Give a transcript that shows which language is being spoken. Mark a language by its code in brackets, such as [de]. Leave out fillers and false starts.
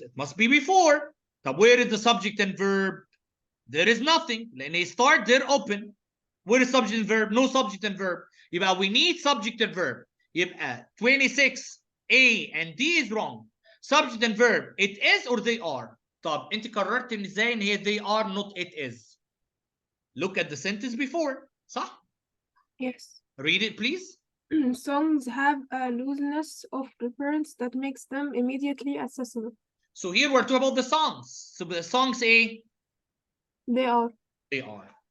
[en] It must be before. [ar] طب [en] where is the subject and verb? There is nothing. [ar] لأن [en] they start, they're open. Where is subject and verb? No subject and verb. [ar] يبقى [en] we need subject and verb. يبقى 26 A and D is wrong. Subject and verb, it is or they are. [ar] طب انت قررت ان ازاي ان هي [en] they are not it is. Look at the sentence before. [ar] صح؟ [en] Yes. Read it please. Songs have a looseness of reference that makes them immediately accessible. So here we're talking about the songs. So the songs A. They are. They are.